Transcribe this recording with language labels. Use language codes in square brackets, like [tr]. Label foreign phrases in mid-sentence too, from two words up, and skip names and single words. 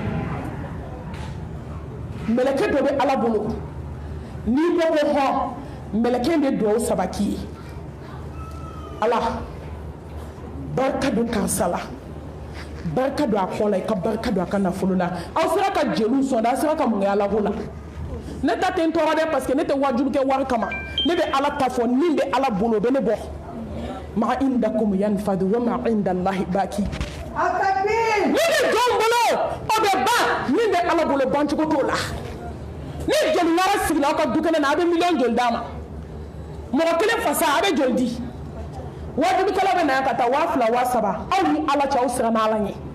[bm] mɛlɛkɛ dɔ bɛ ala bolo n'i bɛ ko hɔn mɛlɛkɛ bɛ dugawu saba k'i ye ala barika don karisa la barika don a kɔ la i ka barika don a ka nafolo la aw sera ka jeliw sɔn dɛ aw sera ka mun kɛ ala ko la ne ta tɛ n tɔɔrɔ dɛ [fr] parce que [bm] ne tɛ wajibi kɛ wari kama ne bɛ ala ta fɔ min bɛ ala bolo o bɛ ne bɔ ma [ar] عندكم ينفد وما عند الله باق [bm] min bɛ jɔn bolo o bɛ ban min bɛ ala bolo bancogo t'o la ni jeli wɛrɛ sigila aw ka du kɛnɛ na a bɛ miliyɔn joli d'a ma mɔgɔ kelen fasa a bɛ joli di wajibikɛla bɛ na yan ka taa 2000 3000 aw ni ala cɛ aw siranna ala ɲɛ